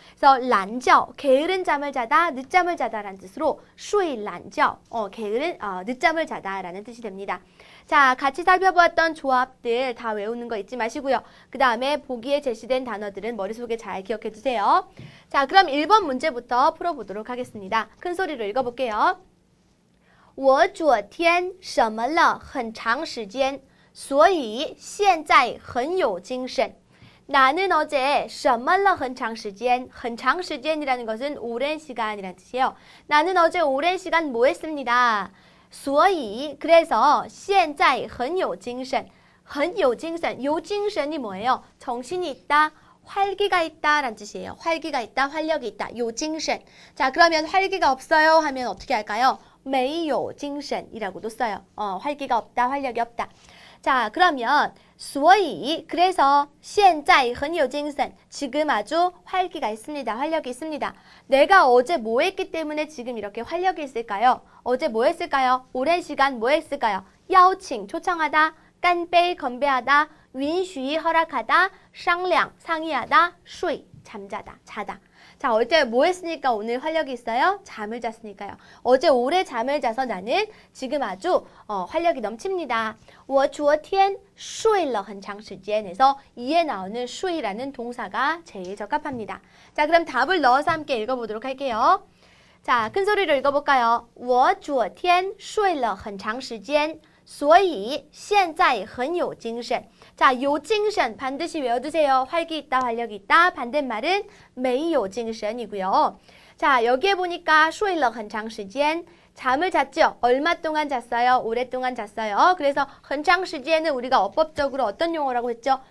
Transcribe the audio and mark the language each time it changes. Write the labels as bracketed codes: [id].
[ko] 그래서 란저, 게으른 잠을 자다, 늦잠을 자다라는 뜻으로 [zh] 睡懒觉, [ko] 게으른 늦잠을 자다라는 뜻이 됩니다. 자, 같이 살펴보았던 조합들 다 외우는 거 잊지 마시고요. 그 다음에 보기에 제시된 단어들은 머릿속에 잘 기억해 두세요. 자, 그럼 1번 문제부터 풀어보도록 하겠습니다. 큰 소리로 읽어볼게요. [zh] 我昨天什么了很长时间所以现在很有精神 [ko] 나는 어제 [zh] 什么了很长时间 很长时间 [ko] 이라는 것은 오랜 시간이라는 뜻이에요. 나는 어제 오랜 시간 뭐 했습니다. [zh] 所以 [ko] 그래서 [zh] 现在很有精神很有精神有精神이 뭐예요? [ko] 정신이 있다, 활기가 있다 라는 뜻이에요. 활기가 있다, 활력이 있다. [zh] 有精神. [ko] 자, 그러면 활기가 없어요 하면 어떻게 할까요? [zh] 没有精神 [ko] 이라고도 써요. 활기가 없다, 활력이 없다. 자, 그러면 所以 그래서 [zh] 现在很有精神 [ko] 지금 아주 활기가 있습니다. 활력이 있습니다. 내가 어제 뭐 했기 때문에 지금 이렇게 활력이 있을까요? 어제 뭐 했을까요? 오랜 시간 뭐 했을까요? 邀请 초청하다, 干杯 건배하다, 允许 허락하다, 商量 상의하다, 睡 잠자다, 자다. 자, 어제 뭐 했으니까 오늘 활력이 있어요? 잠을 잤으니까요. 어제 오래 잠을 자서 나는 지금 아주 활력이 넘칩니다. [zh] 我昨天睡了很长时间 [ko] 에서 이에 나오는 睡라는 동사가 제일 적합합니다. 자, 그럼 답을 넣어서 함께 읽어보도록 할게요. 자, 큰 소리로 읽어볼까요? [zh] 我昨天睡了很长时间所以现在很有精神 [ko] 자, 요징션 반드시 외워두세요. 활기 있다, 활력이 있다. 반대말은 [zh] 没有精神 [ko] 이고요. 자, 여기에 보니까 [zh] 睡了很长时间. [ko] 잠을 잤죠? 얼마 동안 잤어요? 오랫동안 잤어요. 그래서 [zh] 很长时间 [ko] 은 우리가 어법적으로 어떤 용어라고 했죠?